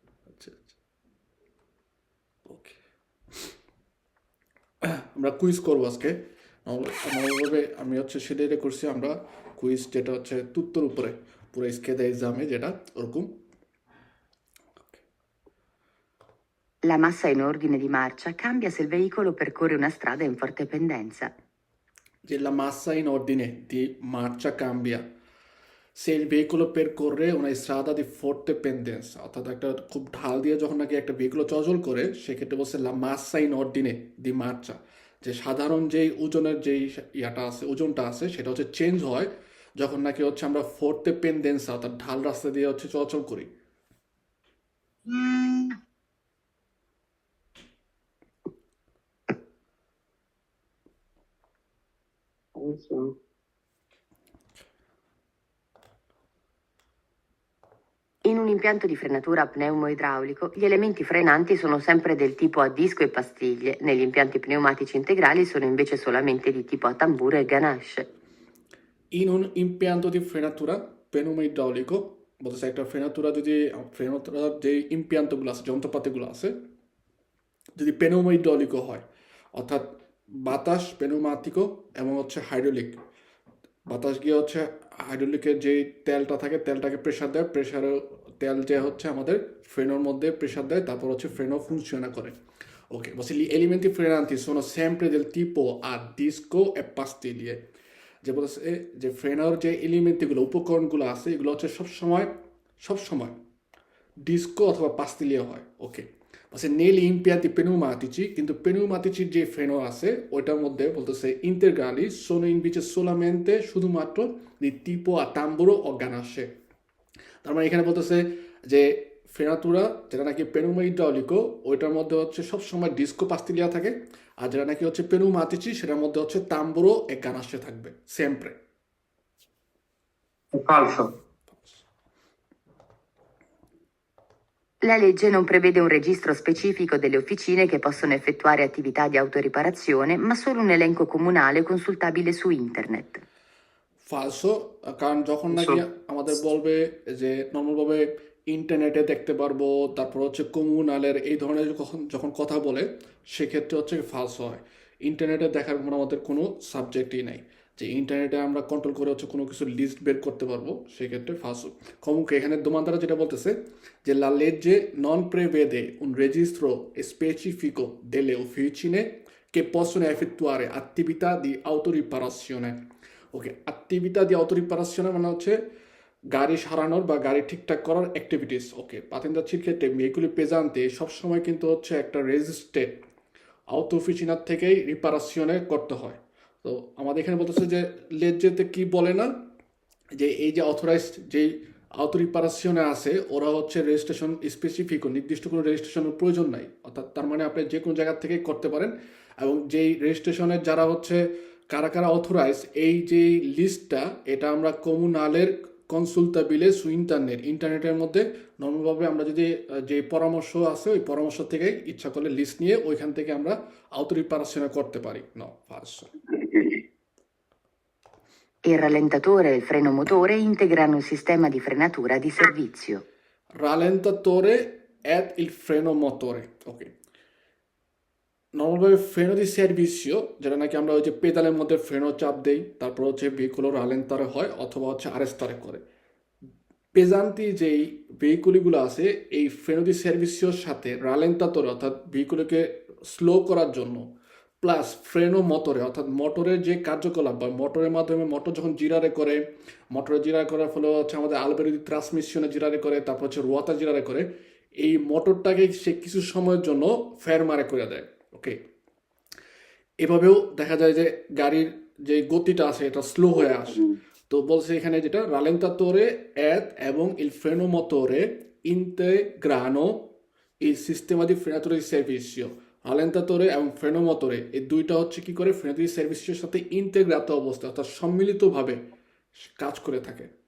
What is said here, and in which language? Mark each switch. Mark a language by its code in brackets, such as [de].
[bn] আচ্ছা আচ্ছা, ওকে। আমরা কুইজ করবো আজকে। নর্মালভাবে আমি হচ্ছে সেটাই করছি আমরা। কুইজ যেটা হচ্ছে তুত্তর উপরে, পুরো স্কেদা এক্সামে যেটা ওরকম। [it] La massa in ordine di marcia cambia se il veicolo percorre una strada in forte pendenza. Che la massa in ordine di marcia cambia se il veicolo percorre una strada di forte pendenza, [bn] অর্থাৎ একটা খুব ঢাল দিয়ে যখন নাকি একটা vehicle চলাচল করে সেক্ষেত্রে বলছে লা মাসা ইন অর্ডিনে দি মার্চা, যে সাধারণ যেই ওজনের যেই ইয়াটা আছে, ওজনটা আছে, সেটা হচ্ছে চেঞ্জ হয় যখন নাকি হচ্ছে আমরা ফোর্তে পেন্ডেন্সা অর্থাৎ ঢাল রাস্তা দিয়ে হচ্ছে চলাচল করি। অবশ্য [it] In un impianto di frenatura pneumo-idraulico, gli elementi frenanti sono sempre del tipo a disco e pastiglie, negli impianti pneumatici integrali sono invece solamente di tipo a tamburo e ganache. In un impianto di frenatura pneumo-idraulico, [bn] বলতেছে একটা ফ্রেনাতুরা যে ইম্পিয়ান্তগুলো আছে, যন্ত্রপাতিগুলো আছে, যদি পেনোমাইডলিকও হয়, অর্থাৎ বাতাস পেনোমাতিকও এবং হচ্ছে হাইড্রোলিক, বাতাস গিয়ে হচ্ছে হাইড্রোলিকের যে তেলটা থাকে তেলটাকে প্রেশার দেয়, প্রেশারে তেল যে হচ্ছে আমাদের ফ্রেনোর মধ্যে প্রেশার দেয়, তারপর হচ্ছে ফ্রেনো ফুনকশনা করে। Ok, বলছি [it] gli elementi frenanti sono sempre del tipo a disco e pastiglie, [bn] যে বলছে যে ফ্রেনোর যে এলিমেন্টগুলো উপকরণগুলো আছে এগুলো হচ্ছে সবসময় ডিস্কো অথবা পাস্তিলিয়া হয়। ওকে, বলছে [it] negli impianti pneumatici, [bn] কিন্তু [it] pneumatici [bn] যে ফ্রেনো আছে ওইটার মধ্যে বলতেছে [it] integrali sono invece solamente [bn] শুধুমাত্র [it] di tipo a tamburo o ganasce। [bn] তার মানে এখানে বলতেছে যে ফেনাতুরা যেটা নাকি পেনুমা ইড্রাউলিকো ওইটার মধ্যে হচ্ছে সবসময় ডিস্কো পাস্তিলিয়া থাকে, আর যেটা নাকি হচ্ছে পেনুমাতিচি সেটার মধ্যে হচ্ছে তাম্বুরো এক গানাসে থাকবে সেমপ্রে। [it] ফালসো। La legge non prevede un registro specifico delle officine che possono effettuare attività di autoriparazione, ma solo un elenco comunale consultabile su internet. [bn] ফালসো, কারণ যখন নাকি আমাদের বলবে যে নর্মালভাবে ইন্টারনেটে দেখতে পারবো, তারপর হচ্ছে কমিউনালের এই ধরনের যখন কথা বলে সেক্ষেত্রে হচ্ছে ফালসো হয়। ইন্টারনেটে দেখার কোনো আমাদের কোনো সাবজেক্টই নাই যে ইন্টারনেটে আমরা কন্ট্রোল করে হচ্ছে কোনো কিছু লিস্ট বের করতে পারবো, সেক্ষেত্রে ফালসো। কমুকে এখানে দোমানদারা যেটা বলতেছে যে [it] la legge non prevede un registro specifico delle officine che possono effettuare attività di autoriparazione। [bn] ওকে, অ্যাক্টিভিটা দিয়ে অটোরিপারেশনে মানে হচ্ছে গাড়ি সারানোর বা গাড়ি ঠিকঠাক করার অ্যাক্টিভিটিস। ওকে, পাতেন্দাচ্ছির ক্ষেত্রে ভেহিকুলি পেজান্তে সবসময় কিন্তু হচ্ছে একটা রেজিস্ট্রেড আউটো অফিসিনার থেকেই রিপারেশনে করতে হয়। তো আমাদের এখানে বলতেছে যে লেজেতে কি বলে না, যে এই যে অথরাইজড যেই আউটো রিপারেশনে আছে ওরা হচ্ছে রেজিস্ট্রেশন স্পেসিফিক নির্দিষ্ট কোনো রেজিস্ট্রেশনের প্রয়োজন নাই, অর্থাৎ তার মানে আপনি যে কোনো জায়গা থেকে করতে পারেন। এবং যেই রেজিস্ট্রেশনের যারা হচ্ছে কারা কারা অথরাইজ এই যে লিস্টটা, এটা আমরা কমিউনালের কনসুলতাবিলে সু ইন্টারনেটের মধ্যে নর্মালভাবে আমরা যদি যে পরামর্শ আছে ওই পরামর্শ থেকে ইচ্ছা করলে লিস্ট নিয়ে ওইখান থেকে আমরা আউটো রিপারেশনে করতে পারি। ন first [it] Il rallentatore e il freno motore integrano il sistema di frenatura di servizio. rallentatore ed il freno motore। [bn] ওকে, নর্মালভাবে ফ্রেনো দি সার্ভিসিও যেটা নাকি আমরা ওই যে পেদালের মধ্যে ফ্রেনো চাপ দেই, তারপর হচ্ছে ভেহিকুলো রালেন্তারে হয় অথবা হচ্ছে আরেস্তারে করে। পেজান্তি যেই ভেহিকুলিগুলো আছে এই ফ্রেনো দি সার্ভিসিওর সাথে রালেন্তাতরে অর্থাৎ ভেহিকুলকে স্লো করার জন্য প্লাস ফ্রেনো মোটরে, অর্থাৎ মোটরের যে কার্যকলাপ বা মোটরের মাধ্যমে মোটর যখন জিরারে করে, মোটরে জিরা করার ফলে হচ্ছে আমাদের আলবেরোদি ট্রান্সমিশনে জিরারে করে, তারপর হচ্ছে রোয়াতা জিরারে করে, এই মোটরটাকে সে কিছু সময়ের জন্য ফের মারে করে দেয়। ওকে, এভাবেও দেখা যায় যে গাড়ির যে গতিটা আছে এটা স্লো হয়ে আসে। তো বলছে এখানে যেটা রালেন্তাতোরে এড এবং [it] il freno motore integrano il sistema di frenatura di servizio। [bn] রালেন্তাতোরে এবং ফ্রেনো মোটরে এই দুইটা হচ্ছে কি করে ফ্রেনাতুরি সার্ভিসের সাথে ইন্টেগ্রাত অবস্থা অর্থাৎ সম্মিলিতভাবে কাজ করে থাকে।